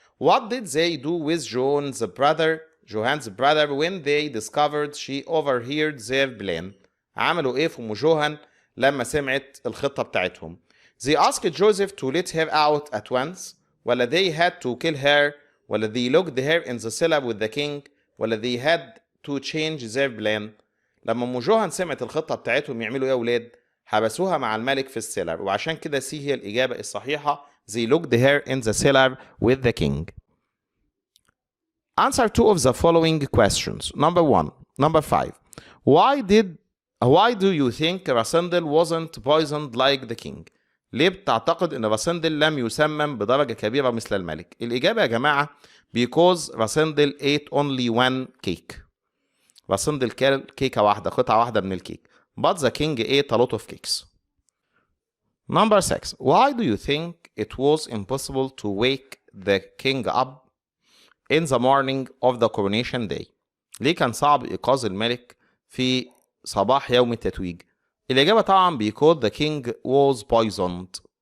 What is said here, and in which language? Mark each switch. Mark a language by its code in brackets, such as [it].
[en] What did they do with Johan's brother when they discovered she overheard their plan؟ [ar] عملوا ايه في ام جوهان لما سمعت الخطة بتاعتهم؟ [en] They asked Joseph to let her out at once، ولا they had to kill her، ولا they locked her in the cellar with the king، ولا they had to change their plan. [ar] لما ام جوهان سمعت الخطة بتاعتهم يعملوا ايه يا ولاد؟ حبسوها مع الملك في السيلر، وعشان كده سي هي الإجابة الصحيحة. [en] They locked her in the cellar with the king. Answer 2 of the following questions. Number 5. Why do you think Rasendyll wasn't poisoned like the king؟ [ar] ليه بتعتقد ان راسندل لم يسمم بدرجة كبيرة مثل الملك؟ الإجابة يا جماعة [en] because Rasendyll ate only one cake. [ar] راسندل كل كيكة واحدة، قطعة واحدة من الكيك. [en] But the king ate a lot of cakes. Number 6. Why do you think it was impossible to wake the king up in the morning of the coronation day؟ [ar] ليه كان صعب إيقاظ الملك في صباح يوم التتويج؟ الإجابة طبعا [en] because the king was poisoned.